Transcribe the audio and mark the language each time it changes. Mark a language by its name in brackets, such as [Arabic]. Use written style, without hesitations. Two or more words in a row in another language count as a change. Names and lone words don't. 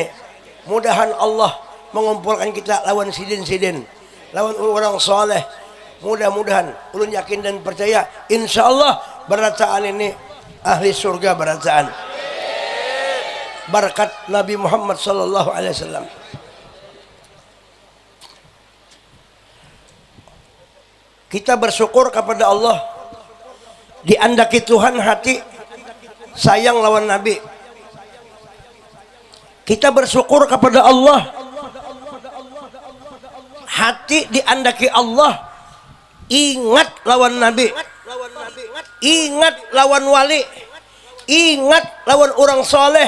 [Banjar] Mudahan Allah mengumpulkan kita lawan sidin-sidin, lawan orang soleh. Mudah-mudahan ulun yakin dan percaya [Arabic] إن شاء الله [Banjar] berataan ini ahli surga berataan berkat Nabi Muhammad [Arabic] صلى الله عليه وسلم. [Banjar] Kita bersyukur kepada Allah, diandaki Tuhan hati sayang lawan Nabi. Kita bersyukur kepada Allah, hati diandaki Allah ingat lawan Nabi, ingat lawan wali, ingat lawan orang soleh.